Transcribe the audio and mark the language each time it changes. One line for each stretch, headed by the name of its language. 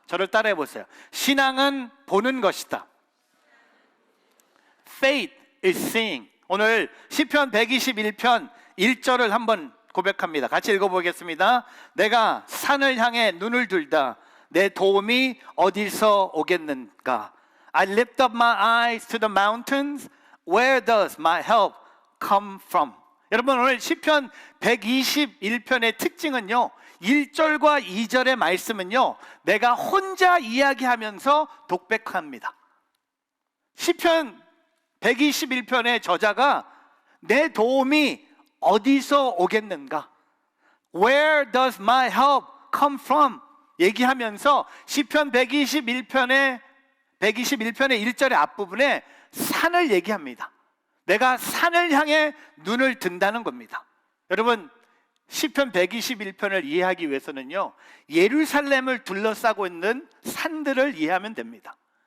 Korean: 저를 따라해 보세요. 신앙은 보는 것이다.
English: Faith is seeing.
Korean: 오늘 시편 121편 1절을 한번 고백합니다. 같이 읽어보겠습니다. 내가 산을 향해 눈을 들다 내 도움이 어디서 오겠는가?
English: I lift up my eyes to the mountains. Where does my help come from?
Korean: 여러분 오늘 시편 121편의 특징은요, 1절과 2절의 말씀은요, 내가 혼자 이야기하면서 독백합니다. 시편 121편의 저자가 내 도움이 어디서 오겠는가?
English: Where does my help come from?
Korean: 얘기하면서 시편 121편의 1절의 앞부분에 산을 얘기합니다. 내가 산을 향해 눈을 든다는 겁니다. 여러분 시편 121편을 이해하기 위해서는요, 예루살렘을 둘러싸고 있는 산들을 이해하면 됩니다.